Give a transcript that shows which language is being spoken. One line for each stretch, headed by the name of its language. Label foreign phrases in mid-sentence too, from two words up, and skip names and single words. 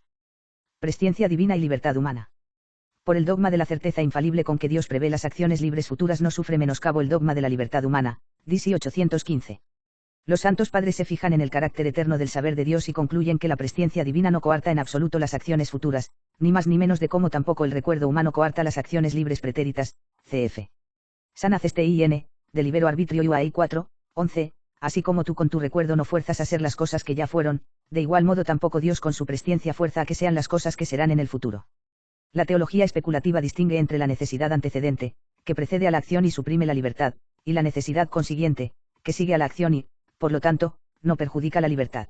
Spanish: Presciencia divina y libertad humana. Por el dogma de la certeza infalible con que Dios prevé las acciones libres futuras no sufre menoscabo el dogma de la libertad humana. DC 815. Los santos padres se fijan en el carácter eterno del saber de Dios y concluyen que la presciencia divina no coarta en absoluto las acciones futuras, ni más ni menos de cómo tampoco el recuerdo humano coarta las acciones libres pretéritas. Cf. Sana CSTIN, delibero arbitrio UAI 4, 11, así como tú con tu recuerdo no fuerzas a ser las cosas que ya fueron, de igual modo tampoco Dios con su presciencia fuerza a que sean las cosas que serán en el futuro. La teología especulativa distingue entre la necesidad antecedente, que precede a la acción y suprime la libertad, y la necesidad consiguiente, que sigue a la acción y, por lo tanto, no perjudica la libertad.